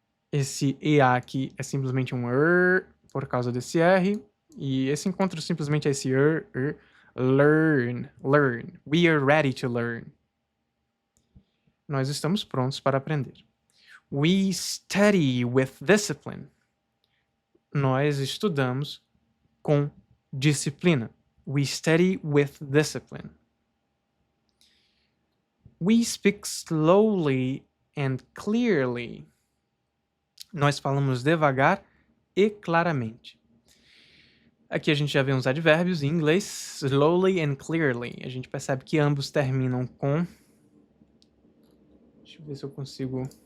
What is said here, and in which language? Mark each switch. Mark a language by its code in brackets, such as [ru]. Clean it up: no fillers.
[pt] Esse EA aqui é simplesmente um por causa desse R. E esse encontro simplesmente é esse learn, learn. [en] We are ready to learn. [pt] Nós estamos prontos para aprender. [en] We study with discipline. [pt] Nós estudamos com disciplina. [en] We study with discipline. We speak slowly and clearly. [pt] Nós falamos devagar e claramente. Aqui a gente já vê uns advérbios em inglês, [en] slowly and clearly. [pt] A gente percebe que ambos terminam com... Deixa eu ver se eu consigo...